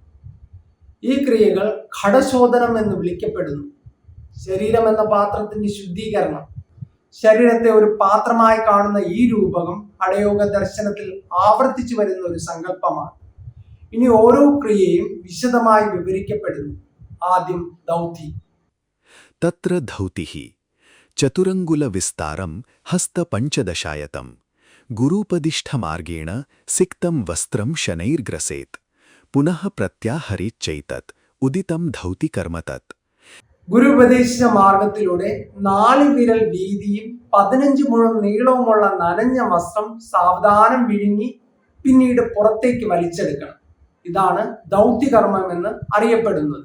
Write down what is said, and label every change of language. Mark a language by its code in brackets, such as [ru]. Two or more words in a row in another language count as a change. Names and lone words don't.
[ml] ഈ ക്രിയകൾ ഘടശോധനം എന്ന് വിളിക്കപ്പെടുന്നു. ശരീരം എന്ന പാത്രത്തിന്റെ ശുദ്ധീകരണം. ശരീരത്തെ ഒരു പാത്രമായി കാണുന്ന ഈ രൂപകം ഹഠയോഗ ദർശനത്തിൽ ആവർത്തിച്ചു വരുന്ന ഒരു സങ്കല്പമാണ്. ഇനി ഓരോ ക്രിയയും വിശദമായി വിവരിക്കപ്പെടുന്നു. ആദ്യം ദൗതി. [sa] तत्र धौतिः चतुरङ्गुलविस्तारं हस्तपञ्चदशायतं गुरूपदिष्ठमार्गेण सिक्तं वस्त्रं शनैर्ग्रसेत् പുനഃ പ്രത്യാഹരിച്ചൈതത് ഉദിതം ധൗതികർമ്മ തത്. [ml] ഗുരു ഉപദേശിച്ച മാർഗത്തിലൂടെ 4 വിരൽ വീതിയും 15 മുഴം നീളവുമുള്ള നനഞ്ഞ വസ്ത്രം സാവധാനം വിഴുങ്ങി പിന്നീട് പുറത്തേക്ക് വലിച്ചെടുക്കണം. ഇതാണ് ദൗത്യകർമ്മം എന്ന് അറിയപ്പെടുന്നത്.